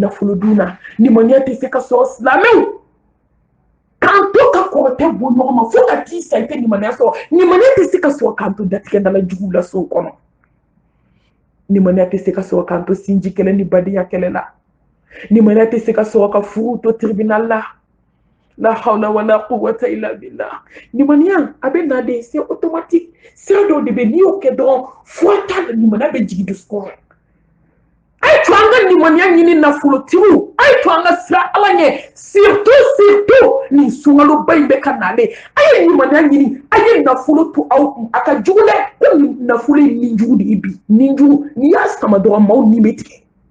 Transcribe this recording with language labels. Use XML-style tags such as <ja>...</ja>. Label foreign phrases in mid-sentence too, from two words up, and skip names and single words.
<bm>nafolo dun na nimaniya tɛ se ka sɔrɔ silamɛw k'an to ka kɔrɔtɛ bɔ ɲɔgɔn ma fo ka t'i sa i tɛ nimaniya sɔrɔ nimaniya tɛ se ka sɔrɔ k'an to datigɛ dala juguw la sow kɔnɔ nimaniya tɛ se ka sɔrɔ k'an to sinji kɛlɛ ni badenya kɛlɛ la nimaniya tɛ se ka sɔrɔ ka furu to tribunal la</bm> <ar>لا حول ولا قوة إلا بالله</ar> <bm>nimaniya a bɛ na de</bm> <fr>c'est automatique</fr> <bm>sira dɔw de bɛ n'i y'o kɛ dɔrɔn fo t'a la nimaniya bɛ jigin dusukun a ye to an ka nimaniya ɲini nafolotigiw a ye to an ka sira ala ɲɛ surtout nin sunkaloba in bɛ ka nale a ye nimaniya ɲini a ye nafolo to aw kun a ka jugu dɛ ko nafolo ye nin jugu de ye bi nin jugu n'i y'a sama dɔrɔn maaw ni bɛ tigɛ</bm>